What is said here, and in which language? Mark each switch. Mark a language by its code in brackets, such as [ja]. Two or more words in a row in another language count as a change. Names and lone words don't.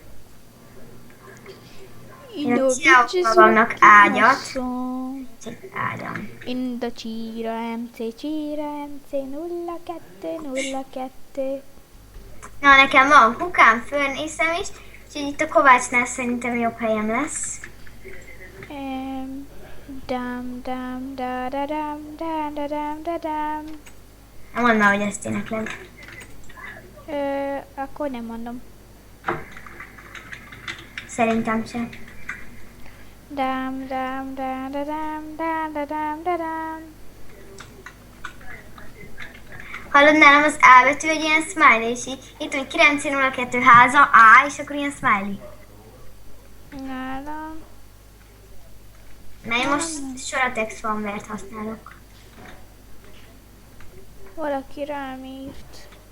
[hu] Én csinálok magamnak ágyat. Csak ágyam. Inda csíra MC, csíra MC 0202. Na, nekem van kukám, furnace-em is, úgyhogy itt a Kovácsnál szerintem jobb helyem lesz. Dam dam da da dam da da dam da dam. Nem mondd már, hogy ezt énekled. Akkor nem mondom. Szerintem sem. Dam dam da da dam da da dam da dam. Hallod, nálam az A betű egy ilyen smiley, és így itt van 902 háza, A, és akkor ilyen smiley. Nálam. Na, én most Soratex fanvert használok. Valaki rám írt.